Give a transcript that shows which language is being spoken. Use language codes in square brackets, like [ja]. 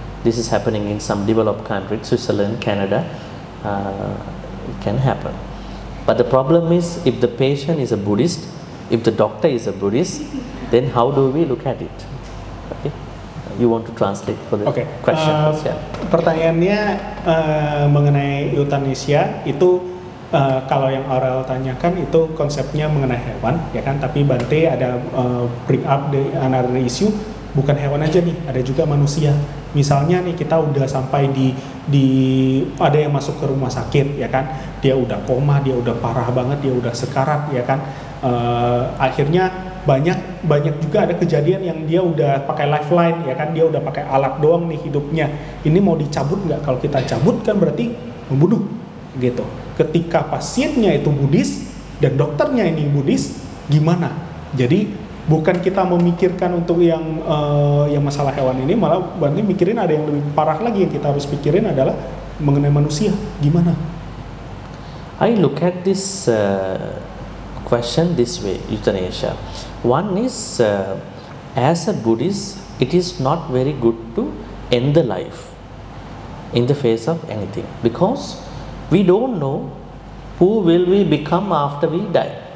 [en] This is happening in some developed countries, Switzerland, Canada. It can happen. But the problem is, if the patient is a Buddhist, if the doctor is a Buddhist, then how do we look at it? Okay. You want to translate for the question? Yeah. [id] Pertanyaannya mengenai euthanasia itu kalau yang Aurel tanyakan itu konsepnya mengenai hewan, ya kan? Tapi Bante ada [en] bring up the another issue, [id] bukan hewan aja nih, ada juga manusia. Misalnya nih kita udah sampai di ada yang masuk ke rumah sakit, ya kan? Dia udah koma, dia udah parah banget, dia udah sekarat, ya kan? Akhirnya banyak juga ada kejadian yang dia udah pakai lifeline, ya kan? Dia udah pakai alat doang nih hidupnya. Ini mau dicabut nggak? Kalau kita cabut kan berarti membunuh, gitu. Ketika pasiennya itu Buddhis dan dokternya ini Buddhis, gimana? Jadi bukan kita memikirkan untuk yang masalah hewan ini, malah Bante mikirin ada yang lebih parah lagi yang kita harus pikirin adalah mengenai manusia, gimana? [en] I look at this question this way, euthanasia. One is, as a Buddhist, it is not very good to end the life in the face of anything, because we don't know who will we become after we die.